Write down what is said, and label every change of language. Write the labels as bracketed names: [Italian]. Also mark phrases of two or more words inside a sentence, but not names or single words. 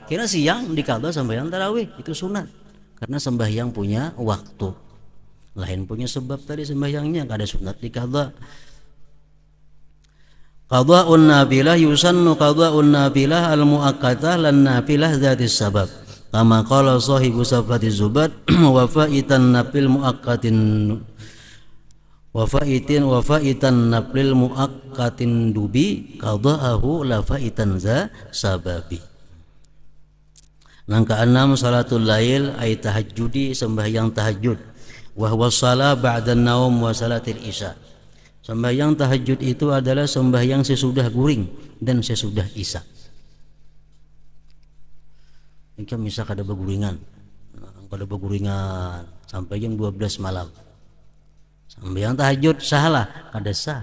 [Banjar] Kira siang dikada sembahyang tarawih, itu sunat. Karena sembahyang punya waktu. Lain punya sebab tadi sembahyangnya, kada sunat dikada. [Arabic] قضاء النافلة يسن قضاء النافلة المؤقتة لا النافلة ذات السبب. كما قال صاحب صفوة الزبد وفائت النفل المؤقت وفائت النفل المؤقت ندب قضاؤه لا فائت ذا سبب. [Banjar] Nang keenam [Arabic] صلاة الليل أي تهجد, [Banjar] sembahyang tahajud. [Arabic] وهو صلاة بعد نوم وصلاة العشاء. [Banjar] Sembahyang tahajud itu adalah sembahyang sesudah guring dan sesudah isya. Jika misal kada beguringan sampai jam 12 malam. Sembahyang tahajud salah, kada sah.